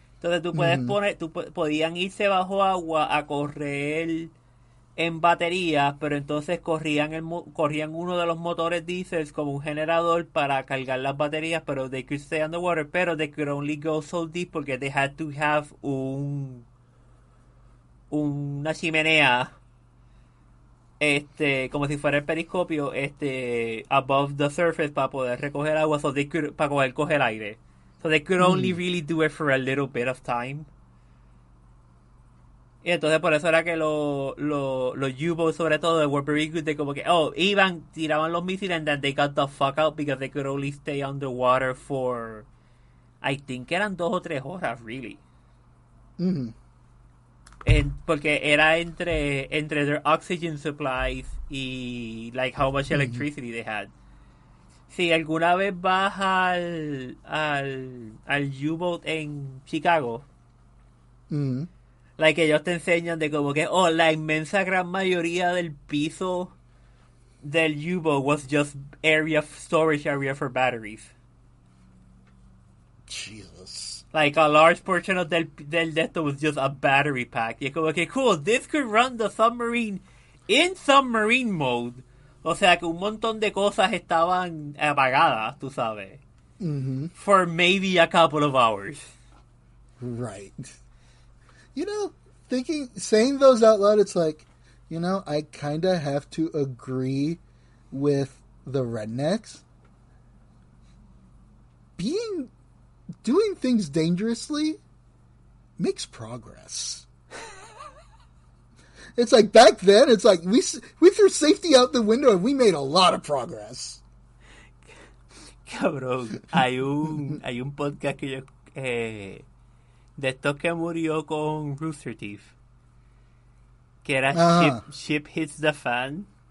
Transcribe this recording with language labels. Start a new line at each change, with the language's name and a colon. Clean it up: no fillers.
Spanish: Entonces tú puedes podían irse bajo agua a correr en batería, pero entonces corrían uno de los motores diésel como un generador para cargar las baterías, pero
English: they could stay underwater,
Spanish: pero
English: they could only go so deep
Spanish: porque
English: they had to have
Spanish: una chimenea como si fuera el periscopio
English: above the surface
Spanish: para poder recoger agua, para poder coger aire.
English: So they could only really do it for a little bit of time.
Spanish: Y entonces por eso era que los U-boats sobre todo
English: were very good,
Spanish: de como que tiraban los misiles
English: and then they got the fuck out because they could only stay underwater for I think
Spanish: eran 2 o 3 horas, really. Mm-hmm. Porque era entre
English: their oxygen supplies y like how much electricity they had.
Spanish: Si alguna vez vas al U-boat en Chicago, like ellos te enseñan de como que, la inmensa gran mayoría del piso del U-boat
English: was just storage area for batteries. Jesus. Like a large portion of
Spanish: del de esto
English: was just a battery pack.
Spanish: Y es como que,
English: cool, this could run the submarine in submarine mode.
Spanish: O sea que un montón de cosas estaban apagadas, tú sabes. Mm-hmm.
English: For maybe a couple of hours. Right. You know, saying those out loud, it's like, you know, I kind of have to agree with the rednecks. Doing things dangerously makes progress. It's like back then, it's like we threw safety out the window and we made a lot of progress.
Spanish: Cabrón, hay un podcast que yo de estos que murió con Rooster Teeth, que era Ship Hits the Fan.